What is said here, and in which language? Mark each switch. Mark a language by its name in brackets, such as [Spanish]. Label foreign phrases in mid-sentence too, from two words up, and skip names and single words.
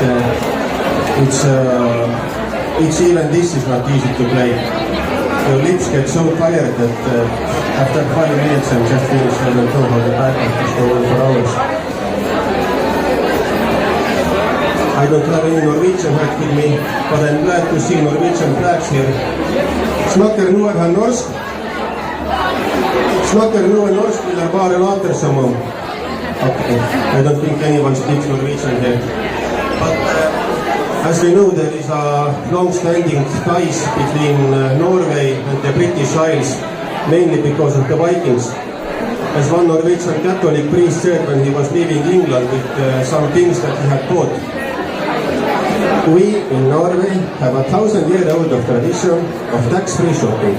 [English] It's even this is not easy to play. Your lips get so tired that after 5 minutes I'm just finished. I don't know how the back has go on for hours. I don't have any Norwegian hat with me, but I'm glad to see Norwegian flags here. [Norwegian] Snakker noe norsk. Snakker noe norsk eller bare later som om. [English] Okay, I don't think anyone speaks Norwegian here. But as we know, there is a long-standing ties between Norway and the British Isles, mainly because of the Vikings. As one Norwegian Catholic priest said when he was leaving England with some things that he had bought, we in Norway have a 1,000-year-old tradition of tax-free shopping.